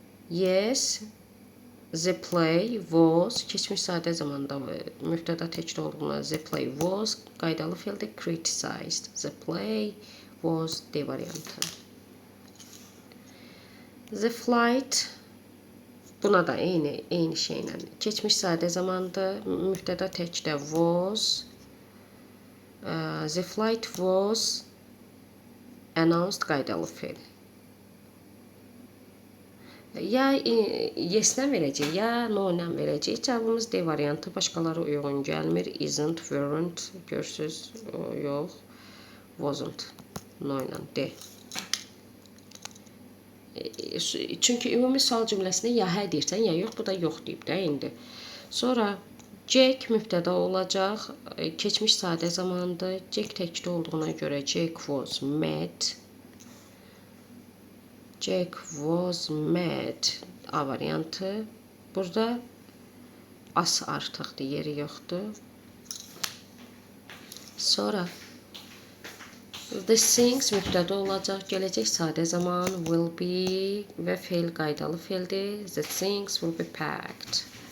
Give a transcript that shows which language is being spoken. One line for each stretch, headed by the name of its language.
English: Yes, the play was
Azerbaijani: keçmiş sadə zamanda mübtəda təkdə olduğuna
English: the play was
Azerbaijani: qaydalı fe'ldir.
English: Criticized. The play was
Azerbaijani: D variantı.
English: The flight
Azerbaijani: buna da eyni şeylə keçmiş sadə zamandır. Mübtəda təkdə was.
English: The flight was announced
Azerbaijani: qaydalı fe'l. Ya yes-lə verəcək, ya no-lə verəcək. Cavabımız D variantı. Başqaları uyğun gəlmir.
English: Isn't, weren't,
Azerbaijani: görsüz, yox. Wasn't, no-lə D. Çünki ümumi sual cümləsində ya hə deyirsən, ya yox, bu da yox deyib də indi. Sonra Jack mübtəda olacaq, keçmiş sadə zamandır.
English: Jack
Azerbaijani: təkdə olduğuna görə
English: Jack was mad. Jack was mad
Azerbaijani: A variantı. Burada as artıqdır, yeri yoxdur. Sonra
English: the things
Azerbaijani: mübtəda olacaq, gələcək sadə zaman
English: will be
Azerbaijani: və fe'l qaydalı fe'ldir.
English: The things will be packed.